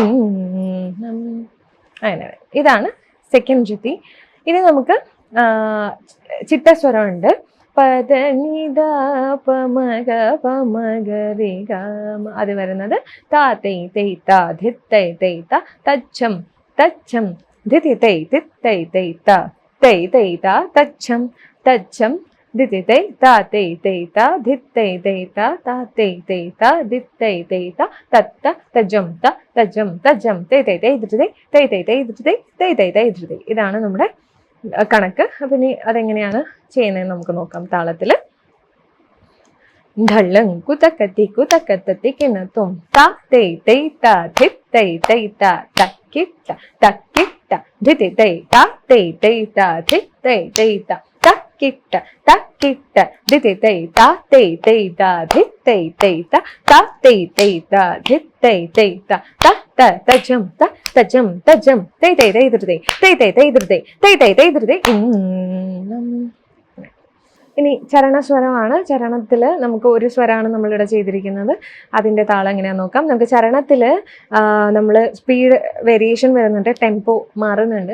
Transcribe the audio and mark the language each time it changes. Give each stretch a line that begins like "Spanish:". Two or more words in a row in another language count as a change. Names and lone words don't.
Malayalam: അങ്ങനെ. ഇതാണ് സെക്കൻഡ് ജതി. ഇനി നമുക്ക് ചിട്ടസ്വരമുണ്ട്. പദനിദ പമഗ പമഗരി ഗമ. അത് വരുന്നത് താ തൈ തൈ താ ധിത്തൈ തൈ ത തച്ഛം തച്ഛം ധിതി തൈ തിത്തൈ തൈ ത തൈ തൈ ത തച്ഛം തച്ഛം ധിതി തൈ താ തൈ തൈ ത ധിത്തൈ തൈ ത താ തൈ തൈ ത ധിത്തൈ തൈ ത തത്ത തജം ത തജം തജം തൈ തൈ തൈ ധൃതി തൈ തൈ തൈ ധൃതി തൈ തൈ തൈ ധൃതി. ഇതാണ് നമ്മുടെ കണക്ക്. അപ്പം ഇനി അതെങ്ങനെയാണ് ചെയ്യുന്നതെന്ന് നമുക്ക് നോക്കാം. താളത്തിൽ ढलंकु तकतिकु तकतति किन तुम ता तै तै ता धित तै तै ता तक्किट्ट धिति तै ता तै तै ता धित तै तै ता तक्किट्ट धिति तै ता तै तै ता धित तै तै ता तै तै ता धित तै तै ता ത തജം ത തജം തജം തൈ തൈ തൈ ധൃതി തൈ തൈ തൈ ധൃതി തൈ തൈ തൈ ധൃതി. ഇനി ചരണസ്വരമാണ്. ചരണത്തിൽ നമുക്ക് ഒരു സ്വരമാണ് നമ്മളിവിടെ ചെയ്തിരിക്കുന്നത്. അതിൻ്റെ താളം എങ്ങനെയാണെന്ന് നോക്കാം. നമുക്ക് ചരണത്തിൽ നമ്മൾ
English: speed variation
Malayalam: വരുന്നുണ്ട്, ടെമ്പോ മാറുന്നുണ്ട്.